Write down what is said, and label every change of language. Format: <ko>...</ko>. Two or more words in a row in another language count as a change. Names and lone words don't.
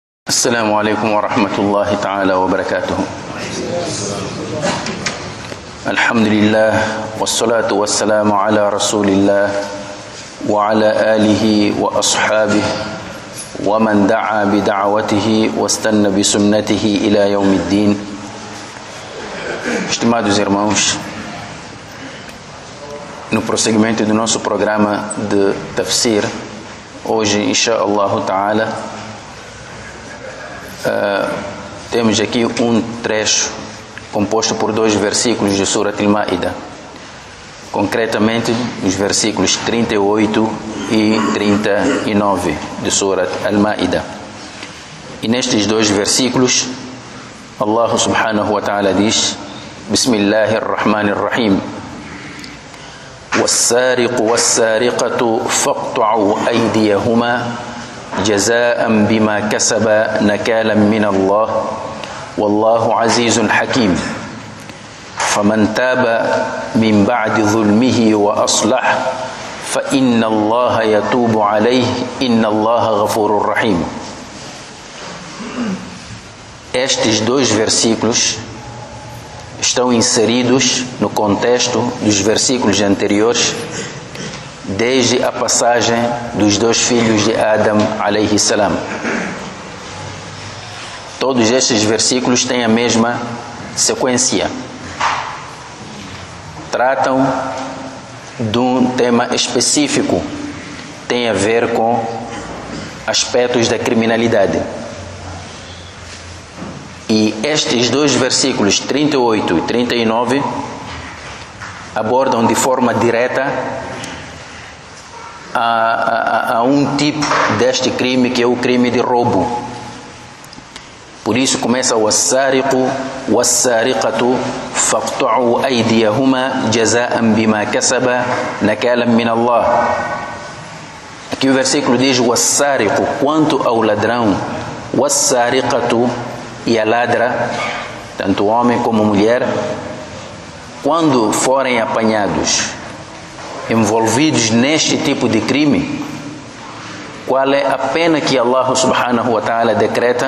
<ar>السلام عليكم ورحمة الله تعالى وبركاته. الحمد لله والصلاة والسلام على رسول الله وعلى آله وأصحابه ومن دعا بدعوته واستنى بسنته إلى يوم الدين.</ar> <pt>Estimados irmãos, no prosseguimento do nosso programa de tafsir, hoje,</pt> <ar>إن شاء الله تعالى,</ar> <pt>temos aqui um trecho composto por dois versículos de Surat Al-Ma'idah, concretamente os versículos 38 e 39 de Surat Al-Ma'idah. E nestes dois versículos,</pt> <ar>الله سبحانه وتعالى diz: بسم الله الرحمن الرحيم, وَالسَّارِقُ وَالسَّارِقَةُ فَاقْطَعُوا أَيْدِيَهُمَا جزاء بما كسب نكالا من الله والله عزيز حكيم فمن تاب من بعد ظلمه وأصلح فإن الله يتوب عليه إن الله غفور رحيم.</ar> <pt>Estes dois versículos estão inseridos no contexto dos versículos anteriores, desde a passagem dos dois filhos de Adam</pt> <ar>عليه السلام.</ar> <pt>Todos estes versículos têm a mesma sequência. Tratam de um tema específico, tem a ver com aspectos da criminalidade. E estes dois versículos 38 e 39 abordam de forma direta a um tipo deste crime, que é o crime de roubo. Por isso começa o</pt> <ar>السارق والسارقة فاقطعوا أيديهما جزاء بما كسبا نكالا من الله.</ar> <pt>Aqui o versículo diz o as-sariqu, quanto ao ladrão, was-sariqatu, e a ladra, tanto homem como mulher, quando forem apanhados envolvidos neste tipo de crime, qual é a pena que Allah</pt> <ar>سبحانه وتعالى</ar> <pt>decreta?</pt>